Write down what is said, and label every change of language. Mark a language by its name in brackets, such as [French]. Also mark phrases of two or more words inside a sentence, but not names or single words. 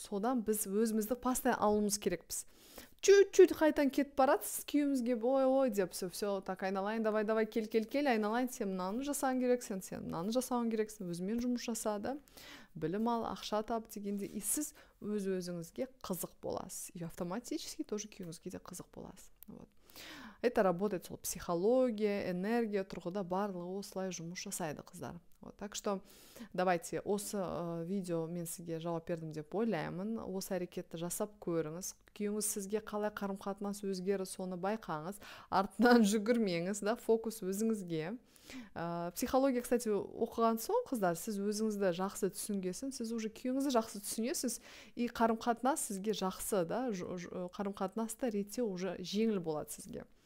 [Kazakh] Содан біз өзімізді постоянно алуымыз керекпіз. Чуть-чуть қайтан кетіп барасыз күйеуімізге, ой деп, [Russian] все, так, [Kazakh] айналайын, давай, кел, айналайын, сен мынаны жасауың керексің, сен мынаны жасауың керексің, өзімен жұмыс жасады, білім ал, ақша тап дегенде, и сіз өзіңізге қызық боласыз. [Russian] И автоматически тоже [Kazakh] күйеуіңізге де қызық боласыз. [Russian] Вот. Это работает [Kazakh] сол психология, энергия тұрғыда барлығы осылай жұмыс жасайды, қыздар. [Russian] Вот, так что давайте [Kazakh] осы видео мен сізге жауап бердім деп ойлаймын. Осы әрекетті жасап көріңіз. Күйеуіңіз сізге қалай қарым-қатынас өзгерді, соны байқаңыз. Артынан жүгірмеңіз, да, фокус өзіңізге. Психология, кстати, оқыған соң, қыздар, сіз өзіңізді жақсы түсінгесін, сіз уже күйеуіңізді жақсы түсінесіз, и қарым-қатынас сізге жақсы, да, қарым-қатынасты реттеу уже жеңіл болады сізге.